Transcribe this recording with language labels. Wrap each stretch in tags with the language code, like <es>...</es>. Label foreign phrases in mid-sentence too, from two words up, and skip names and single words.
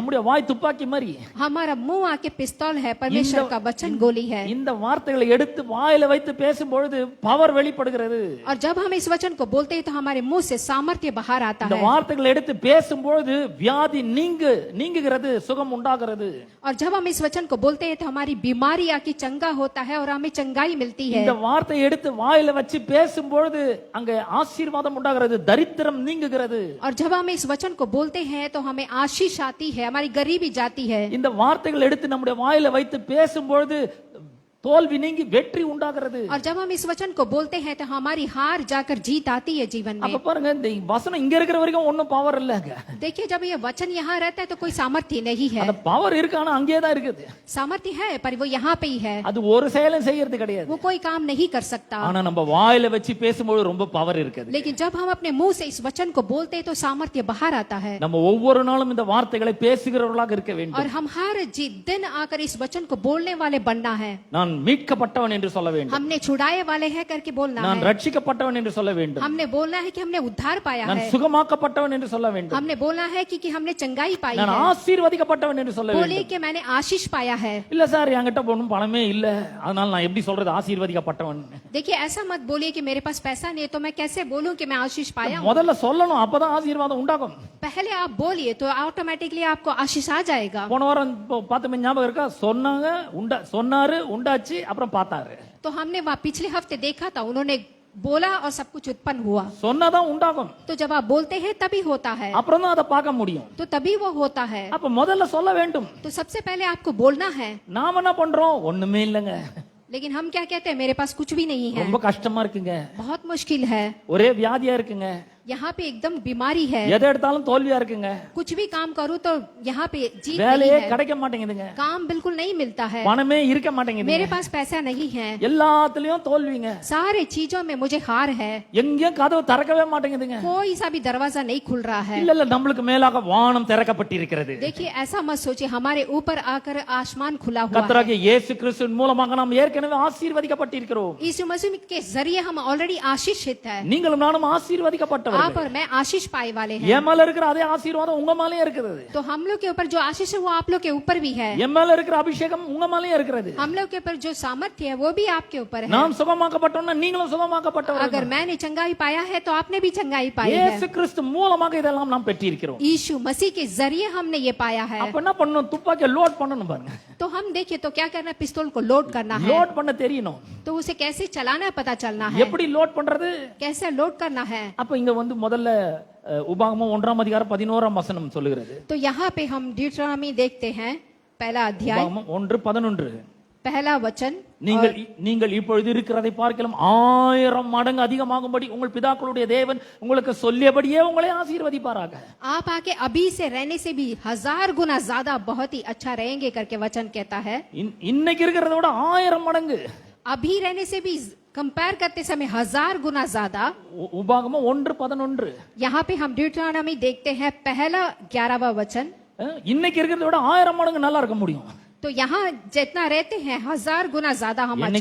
<ta>நம்முடைய வாய் துப்பாக்கி மாதிரி.</ta> <hi>हमारा मुंह आके पिस्तौल है, परमेश्वर का वचन गोली है.</hi> <ta>இந்த வார்த்தைகளை எடுத்து வாயில வைத்து பேசும் பொழுது பவர் வெளிப்படுகிறது.</ta> <hi>और जब हम इस वचन को बोलते हैं तो हमारे मुंह से सामर्थ्य बाहर आता</hi> <ta>இந்த</ta> <hi>है.</hi> <ta>வார்த்தைகளை எடுத்து பேசும் பொழுது வியாதி நீங்குகிறது, சுகம் உண்டாகிறது.</ta> <hi>और जब हम इस वचन को बोलते हैं तो हमारी बीमारी आके चली चंगा होता है और हमें चंगाई मिलती है।</hi> <ta>இந்த வார்த்தையை எடுத்து வாயில வச்சு பேசும்பொழுது அங்க ஆசீர்வாதம் உண்டாகிறது, தரித்திரம் நீங்குகிறது.</ta> <hi>और जब हम इस वचन को बोलते हैं तो हमें आशीष आती है, हमारी गरीबी जाती है।</hi> <ta>இந்த வார்த்தைகள் எடுத்து நம்முடைய வாயில வைத்து பேசும்பொழுது தோல்வி நீங்கி வெற்றி உண்டாகிறது.</ta> <hi>और जब हम इस वचन को बोलते हैं तो हमारी हार जाकर जीत आती है जीवन में।</hi> <ta>அப்ப பாருங்க, இந்த வசனம் இங்க இருக்கிற வரைக்கும் ஒண்ணும் பவர் இல்லங்க.</ta> <hi>देखिए, जब ये वचन यहाँ रहता है तो कोई सामर्थ्य नहीं है।</hi> <ta>அந்த பவர் இருக்கு, ஆனா அங்கேயே தான் இருக்குது.</ta> <hi>सामर्थ्य है पर वो यहाँ पे ही है,</hi> <ta>அது ஒரு செயலும் செய்யறது கிடையாது.</ta> <hi>वो कोई काम नहीं कर सकता।</hi> <ta>ஆனா நம்ம வாயில வச்சு பேசும்போது ரொம்ப பவர் இருக்குது.</ta> <hi>लेकिन जब हम अपने मुंह से इस वचन को बोलते हैं तो सामर्थ्य बाहर आता है।</hi> <ta>நம்ம ஒவ்வொரு நாளும் இந்த வார்த்தைகளை பேசுகிறவர்களாக இருக்க</ta> <hi>और</hi> <ta>வேண்டும்.</ta> <hi>हम हर दिन आकर इस वचन को बोलने वाले बनना है।</hi> <ta>நான் மீட்கப்பட்டவன் என்று சொல்ல வேண்டும்.</ta> <hi>हमने छुड़ाए वाले हैं करके बोलना</hi> <ta>நான்</ta> <hi>है।</hi> <ta>ரட்சிக்கப்பட்டவன் என்று சொல்ல வேண்டும்.</ta> <hi>हमने बोलना है कि हमने उद्धार पाया</hi> <ta>நான்</ta> <hi>है।</hi> <ta>சுகமாக்கப்பட்டவன் என்று சொல்ல வேண்டும்.</ta> <hi>हमने बोलना है कि हमने चंगाई पाई</hi> <ta>நான்</ta> <hi>है।</hi> <ta>ஆசீர்வதிக்கப்பட்டவன் என்று சொல்ல</ta> <hi>बोले</hi> <ta>வேண்டும்.</ta> <hi>कि मैंने आशीष पाया है।</hi> <ta>இல்ல சார், என்கிட்ட ஒண்ணும் பணமே இல்ல, அதனால நான் எப்படி சொல்றது ஆசீர்வதிக்கப்பட்டவன்?</ta> <hi>देखिए, ऐसा मत बोलिए कि मेरे पास पैसा नहीं है तो मैं कैसे बोलूं कि मैं आशीष पाया हूं।</hi> <ta>முதல்ல சொல்லணும், அப்பதான் ஆசீர்வாதம் உண்டாகும்.</ta> <hi>पहले आप बोलिए तो ऑटोमेटिकली आपको आशीष आ जाएगा।</hi> <ta>போன வாரம் பார்த்து ஞாபகம் இருக்கா? சொன்னாரு, உண்டாச்சு, அப்புறம் பார்த்தாரு.</ta> <hi>तो हमने वहाँ पिछले हफ्ते देखा था, उन्होंने बोला और सब कुछ उत्पन्न हुआ।</hi> <ta>சொன்னாதான் உண்டாகும்.</ta> <hi>तो जब आप बोलते हैं तभी होता है,</hi> <ta>அப்புறம் தான் அதை பார்க்க முடியும்.</ta> <hi>तो तभी वो होता है।</hi> <ta>அப்ப முதல்ல சொல்ல வேண்டும்.</ta> <hi>तो सबसे पहले आपको बोलना है।</hi> <ta>நாம என்ன பண்றோம்? ஒண்ணுமே இல்லங்க,</ta> <hi>लेकिन हम क्या कहते हैं, मेरे पास कुछ भी नहीं है,</hi> <ta>ரொம்ப கஷ்டமா இருக்குங்க,</ta> <hi>बहुत मुश्किल है,</hi> <ta>ஒரே வியாதியா இருக்குங்க,</ta> <hi>यहाँ पे एकदम बीमारी है,</hi> <ta>எதை எடுத்தாலும் தோல்வியா இருக்குங்க,</ta> <hi>कुछ भी काम करूँ तो यहाँ पे जीत नहीं</hi> <ta>வேலையே</ta> <hi>है,</hi> <ta>கிடைக்க மாட்டேங்குதுங்க,</ta> <hi>काम बिल्कुल नहीं मिलता है,</hi> <ta>பணமே இருக்க மாட்டேங்குது,</ta> <hi>मेरे पास पैसा नहीं है,</hi> <ta>எல்லாத்துலயும் தோல்விங்க,</ta> <hi>सारे चीजों में मुझे हार है,</hi> <ta>எங்கேயும் கதவு திறக்கவே மாட்டேங்குதுங்க.</ta> <hi>कोई सा भी दरवाजा नहीं खुल रहा है।</hi> <ta>இல்ல நம்மளுக்கு மேலாக வானம் திறக்கப்பட்டிருக்கிறது.</ta> <hi>देखिए, ऐसा मत सोचिए, हमारे ऊपर आकर आसमान खुला हुआ है।</hi> <ta>கர்த்தராகிய இயேசு கிறிஸ்துவின் மூலமாக நாம் ஏற்கனவே ஆசீர்வதிக்கப்பட்டிருக்கிறோம்.</ta> <hi>यीशु मसीह के जरिए हम ऑलरेडी आशीषित है।</hi> <ta>நீங்களும் நானும்</ta> <hi>आप</hi> <ta>ஆசீர்வதிக்கப்பட்டவர்கள்.</ta> <hi>और मैं आशीष पाए वाले हैं।</hi> <ta>என் மேல இருக்கிற அதே ஆசீர்வாதம் உங்க மேலயே இருக்குது.</ta> <hi>तो हम लोग के ऊपर जो आशीष है वो आप लोग के ऊपर भी है।</hi> <ta>என் மேல இருக்கிற அபிஷேகம் உங்க மேலயே இருக்கிறது.</ta> <hi>हम लोग के ऊपर जो सामर्थ्य है वो भी आपके ऊपर है।</hi> <ta>நாம் சுகமாக்கப்பட்டோம்னா நீங்களும் சுகமாக்கப்பட்டவர்கள்.</ta> <hi>अगर मैंने चंगाई पाया है तो आपने भी चंगाई पाई है।</hi> <ta>இயேசு கிறிஸ்து மூலமாக இதெல்லாம் நாம் பெற்றிருக்கிறோம்.</ta> <hi>यीशु मसीह के जरिए हमने ये पाया है।</hi> <ta>அப்ப என்ன பண்ணணும்? துப்பாக்கியை லோட் பண்ணணும் பாருங்க.</ta> <hi>तो हम देखिए तो क्या करना है, पिस्तौल को लोड करना है।</hi> <ta>லோட் பண்ண தெரியணும்.</ta> <hi>तो उसे कैसे चलाना है पता चलना है,</hi> <ta>எப்படி லோட் பண்றது?</ta> <hi>कैसे लोड करना है।</hi> <ta>அப்ப இங்க முதல்ல உபாகமம் 1:11 சொல்லுகிறது.</ta> <hi>तो यहाँ पे हम ड्यूटरामी देखते हैं, पहला अध्याय,</hi> <ta>உபாகமம் 1:11.</ta> <hi>पहला वचन,</hi> <ta>நீங்கள் இப்பொழுது இருக்கிறதை பார்க்கலாம் 1000 மடங்கு அதிகமாகும்படி உங்கள் பிதாக்களுடைய தேவன் உங்களுக்கு சொல்லியபடியே உங்களை ஆசீர்வதிப்பாராக.</ta> <hi>आप आके अभी से रहने से भी 1000 गुना ज्यादा बहुत ही अच्छा रहेंगे करके वचन कहता है।</hi> <ta>இன்னைக்கு இருக்கிறத விட 1000 மடங்கு,</ta> <hi>अभी रहने से भी कंपेयर करते समय 1000 गुना ज्यादा।</hi> <ta>உபாகமம் 1:11.</ta> <hi>यहाँ पे हम ड्यूटरानमी देखते हैं, पहला 11वां वचन।</hi> <ta>இன்னைக்கு இருக்கிறத விட 1000 மடங்கு நல்லா இருக்க முடியும்.</ta> <hi>तो यहाँ जितना रहते हैं 1000 गुना ज्यादा हम अच्छा</hi>